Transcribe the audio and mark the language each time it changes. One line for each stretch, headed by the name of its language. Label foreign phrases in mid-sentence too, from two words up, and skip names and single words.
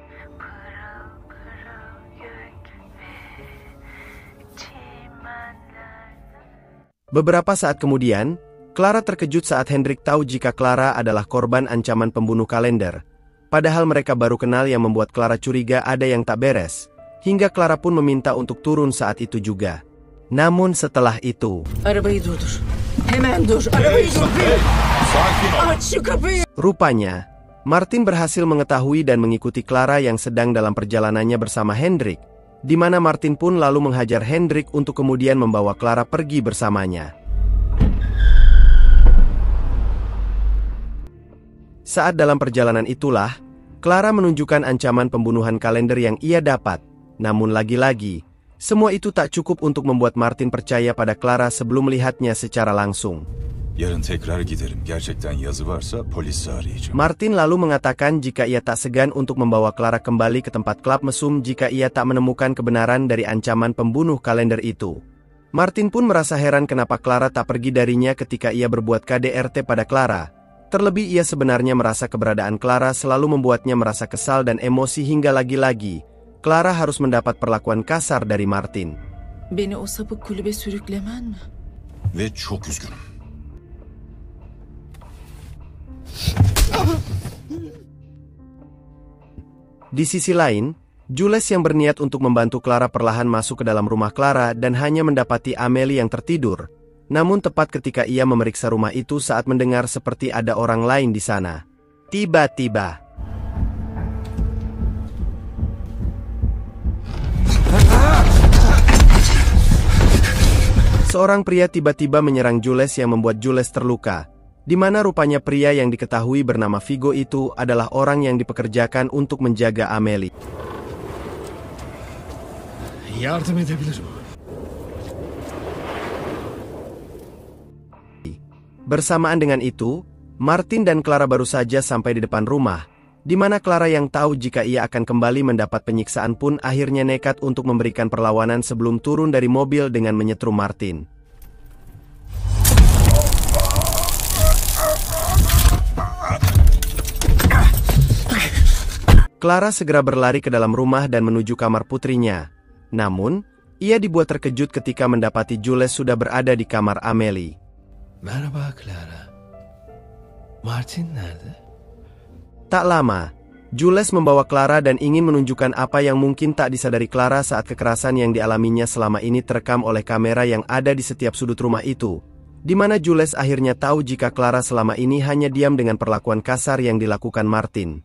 Indonesian: Beberapa saat kemudian, Clara terkejut saat Hendrik tahu jika Clara adalah korban ancaman pembunuh kalender. Padahal mereka baru kenal yang membuat Clara curiga ada yang tak beres, hingga Clara pun meminta untuk turun saat itu juga. Namun setelah itu,
Turkish: Arabayı durdur. Hemen dur. Arabayı durdur. Aç şu kapıyı.
Indonesian: Rupanya, Martin berhasil mengetahui dan mengikuti Clara yang sedang dalam perjalanannya bersama Hendrik, di mana Martin pun lalu menghajar Hendrik untuk kemudian membawa Clara pergi bersamanya. Saat dalam perjalanan itulah, Clara menunjukkan ancaman pembunuhan kalender yang ia dapat. Namun lagi-lagi, semua itu tak cukup untuk membuat Martin percaya pada Clara sebelum melihatnya secara langsung.
Turkish: Yarın tekrar giderim. Gerçekten yazı varsa polisi arayacağım.
Indonesian: Martin lalu mengatakan jika ia tak segan untuk membawa Clara kembali ke tempat klub mesum jika ia tak menemukan kebenaran dari ancaman pembunuh kalender itu. Martin pun merasa heran kenapa Clara tak pergi darinya ketika ia berbuat KDRT pada Clara. Terlebih ia sebenarnya merasa keberadaan Clara selalu membuatnya merasa kesal dan emosi hingga lagi-lagi Clara harus mendapat perlakuan kasar dari Martin.
Turkish: Beni o sapık kulübe sürüklemen mi? Ve çok üzgünüm.
Indonesian: Di sisi lain, Jules yang berniat untuk membantu Clara perlahan masuk ke dalam rumah Clara dan hanya mendapati Amelie yang tertidur. Namun tepat ketika ia memeriksa rumah itu saat mendengar seperti ada orang lain di sana. Tiba-tiba, seorang pria tiba-tiba menyerang Jules yang membuat Jules terluka, di mana rupanya pria yang diketahui bernama Vigo itu adalah orang yang dipekerjakan untuk menjaga Amelie.
Turkish: Yardım edebilirim.
Indonesian: Bersamaan dengan itu, Martin dan Clara baru saja sampai di depan rumah, di mana Clara yang tahu jika ia akan kembali mendapat penyiksaan pun akhirnya nekat untuk memberikan perlawanan sebelum turun dari mobil dengan menyetrum Martin. Clara segera berlari ke dalam rumah dan menuju kamar putrinya. Namun, ia dibuat terkejut ketika mendapati Jules sudah berada di kamar Amelie.
Turkish: Merhaba Clara. Martin nerede?
Indonesian: Tak lama, Jules membawa Clara dan ingin menunjukkan apa yang mungkin tak disadari Clara saat kekerasan yang dialaminya selama ini terekam oleh kamera yang ada di setiap sudut rumah itu, di mana Jules akhirnya tahu jika Clara selama ini hanya diam dengan perlakuan kasar yang dilakukan Martin.